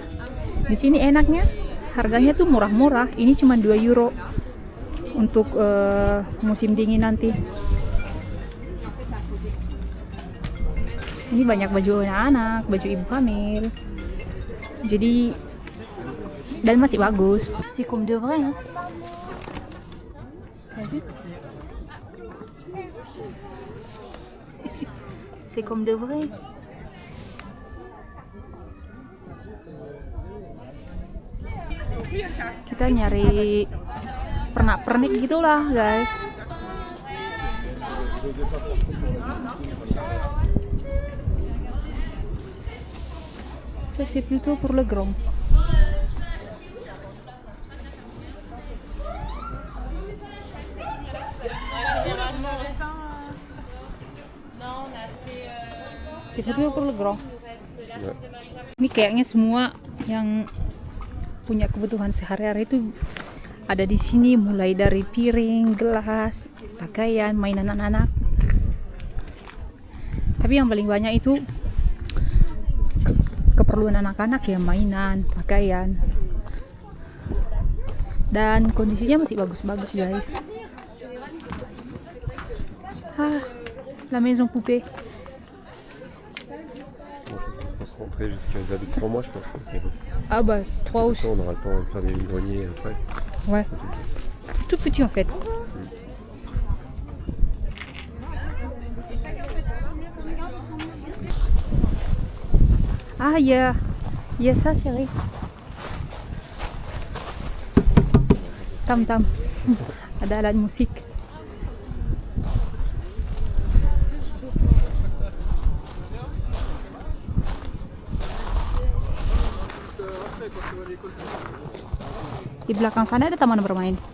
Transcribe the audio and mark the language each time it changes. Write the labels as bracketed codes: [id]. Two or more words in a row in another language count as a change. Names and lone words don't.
[id] Di sini enaknya harganya tuh murah-murah. Ini cuma 2 euro untuk musim dingin nanti. Ini banyak baju anak-anak, baju ibu hamil. Jadi dan masih bagus. [fr] C'est comme de vrai, hein. C'est comme de vrai. [id] Kita nyari pernak-pernik gitulah, guys. [fr] Ça c'est plutôt pour le grand. C'est plutôt pour le grand. [id] Ini kayaknya semua yang punya kebutuhan sehari-hari itu ada di sini, mulai dari piring, gelas, pakaian, mainan anak-anak. Tapi yang paling banyak itu keperluan anak-anak ya, mainan, pakaian. Dan kondisinya masih bagus-bagus, guys. [fr] La maison poupée. On se rentrer jusqu'à 3 mois, je pense. Ah bah 3 aussi. On aura le temps de faire des greniers après. Ouais. Tout petit en fait. Ah il y a ça chérie. Tam-tam. [id] Ada alat musik. Di belakang sana ada taman bermain.